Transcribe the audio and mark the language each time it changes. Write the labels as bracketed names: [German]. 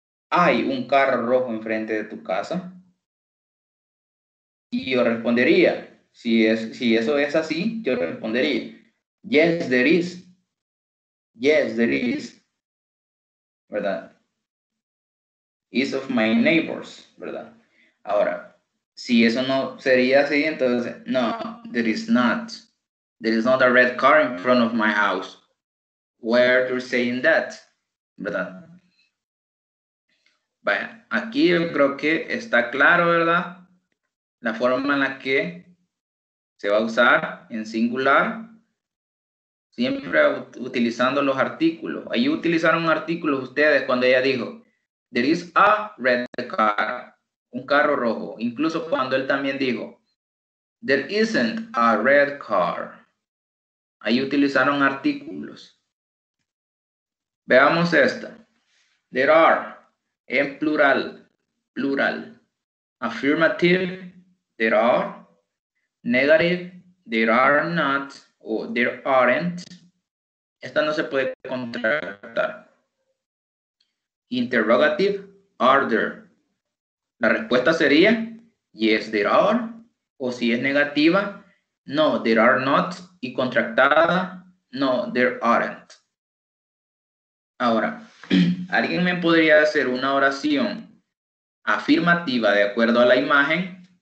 [Spanish] ¿Hay un carro rojo enfrente de tu casa? Y yo respondería, si eso es así, yo respondería, [English] yes, there is. Yes, there is. [Spanish] ¿Verdad? [English] Is of my neighbors, ¿verdad? [Spanish] Ahora, si eso no sería así, entonces, [English] no, there is not. There is not a red car in front of my house. Why are you saying that? [Spanish] ¿Verdad? Vaya, aquí yo creo que está claro, ¿verdad? La forma en la que se va a usar en singular, siempre utilizando los artículos. Ahí utilizaron artículos ustedes cuando ella dijo, [English] there is a red car, [Spanish] un carro rojo. Incluso cuando él también dijo, [English] there isn't a red car. [Spanish] Ahí utilizaron artículos. Veamos esta. [English] There are, [Spanish] en plural, plural. [English] Affirmative, there are. Negative, there are not, o there aren't. [Spanish] Esta no se puede contractar. [English] Interrogative, are there. [Spanish] La respuesta sería, [English] yes, there are. [Spanish] O si es negativa, [English] no, there are not. [Spanish] Y contractada, [English] no, there aren't. [Spanish] Ahora, ¿alguien me podría hacer una oración afirmativa de acuerdo a la imagen?